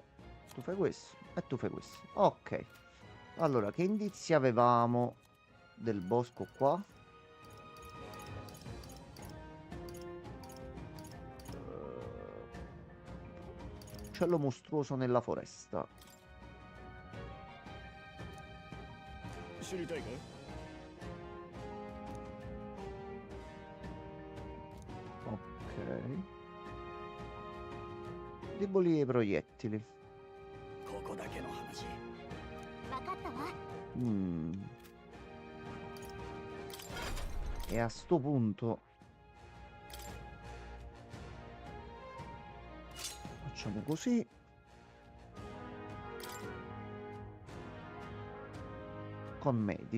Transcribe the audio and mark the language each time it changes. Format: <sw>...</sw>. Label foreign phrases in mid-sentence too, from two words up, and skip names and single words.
<it>Tu fai questo e tu fai questo. Ok. Allora, che indizi avevamo del bosco qua? Uccello mostruoso nella foresta.</it> <ja>知りたいか</ja> <it>Ok. Deboli ai proiettili.</it> <ja>ここだけの話分かったわ</ja> <it>E a sto punto facciamo così. Con Medi.</it>